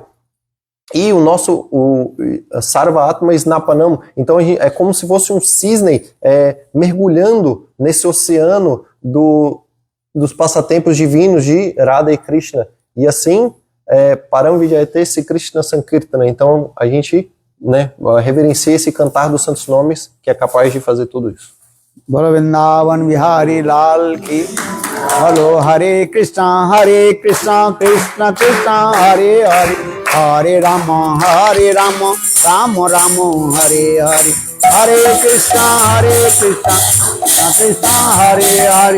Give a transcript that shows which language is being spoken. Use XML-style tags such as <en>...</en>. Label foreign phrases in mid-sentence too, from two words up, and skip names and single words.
<pt>E o nosso</pt> <sa>Sarva Atma Snapanam,</sa> <pt>então é como se fosse um cisne mergulhando nesse oceano dos passatempos divinos de Radha e Krishna. E assim,</pt> <sa>Param Vijayate Se Krishna Sankirtana.</sa> <pt>Então a gente, né, reverencia esse cantar dos santos nomes, que é capaz de fazer tudo isso.</pt> <hi>Bolo Vrindavan Bihari Lal ki.</hi> <sa>Bolo Hare Krishna Krishna Krishna Hare Hare. Hare Rama, Rama Rama, Hare Hare. Hare Krishna, Krishna Hare Hare.</sa>